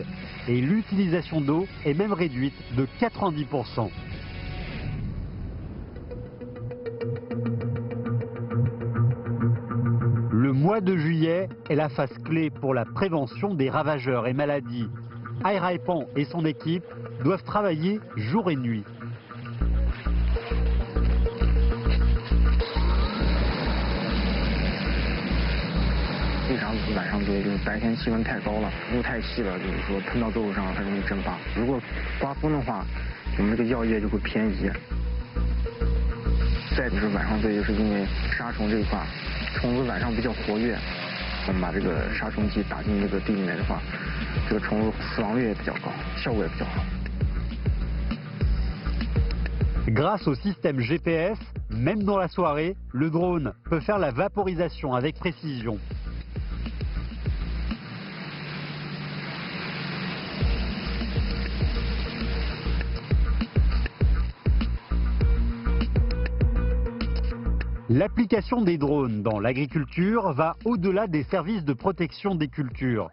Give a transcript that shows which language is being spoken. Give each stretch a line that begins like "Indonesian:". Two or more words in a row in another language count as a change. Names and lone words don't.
French: Et l'utilisation d'eau est même réduite de 90%. Le mois de juillet est la phase clé pour la prévention des ravageurs et maladies. Airaipan et son équipe doivent travailler jour et nuit.
Chinese: 为啥晚上堆？就是白天气温太高了，路太细了，就是说喷到作物上很容易蒸发。如果刮风的话，我们这个药液就会偏移。再就是晚上堆，就是因为杀虫这一块，虫子晚上比较活跃，我们把这个杀虫剂打进这个地里面的话，这个虫子死亡率也比较高，效果也比较好。
French: Grâce au système GPS, même dans la soirée, le drone peut faire la vaporisation avec précision. L'application des drones dans l'agriculture va au-delà des services de protection des cultures.